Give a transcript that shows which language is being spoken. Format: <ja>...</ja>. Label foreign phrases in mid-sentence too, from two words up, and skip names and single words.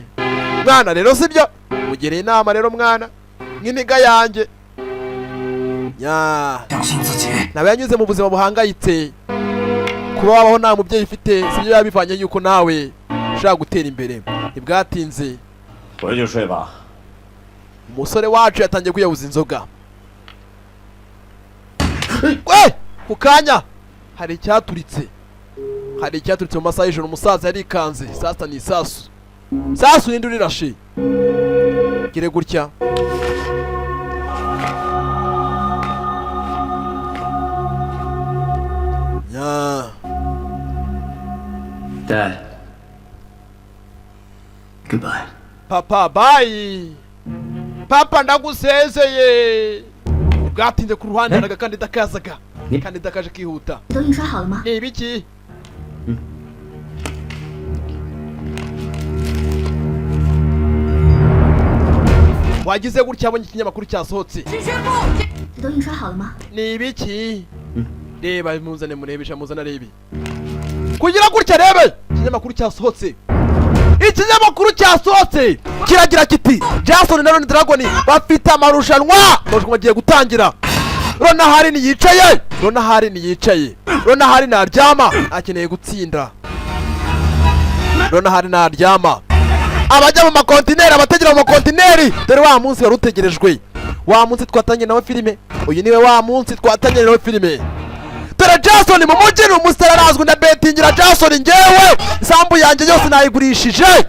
<rw>mwana rero sibyo mugereye inama rero mwana nk'iniga yanjye. nawe yanyuze mu buzima buhangayitse. kuba wabaho nta mubyeyi ufite sibyo yabivanye yuko nawe ushaka gutera imbere. ntibwatinze</rw> <zh>回去睡吧。</zh> <rw>umusore wacu yatangiye kwiyahuza inzoga. we ku kanya hari icyaturitse. hari icyaturitse mu masaha y'ijoro. umusaza yarikanze. sasa ni isasu. sasu ninde urirashe? gire gutya. Dad, papa bayi papa ndagusezeye bwatinze ku ruhande hari agakandida kazaga kandida kaje kihuta</rw> <zh>都印刷好了吗？</zh> <rw>ni ibiki wagize gutya abonye ikinyamakuru cyasohotse</rw> <zh>请宣布，这都印刷好了吗？</zh> <rw>ni ibiki reba muzane murebesha muzana rebi kugira gutya rebe ikinyamakuru cyasohotse ikinyamakuru cyasohotse kiragira kiti Jason na Ron Dragon bafite amarushanwa agiye gutangira Ron Hari yicaye Ron Hari naryama akeneye gutsinda Ron Hari naryama abajya mu makontineri abategera mu makontineri dore wa munsi wari utegerejwe wa munsi twatanye nawe filime uyu niwe wa munsi twatanye nawe filime dore Jason mu mujyi ni umusore arazwi na betingira Jason ngewe isambu yanjye yose nayigurishije</rw>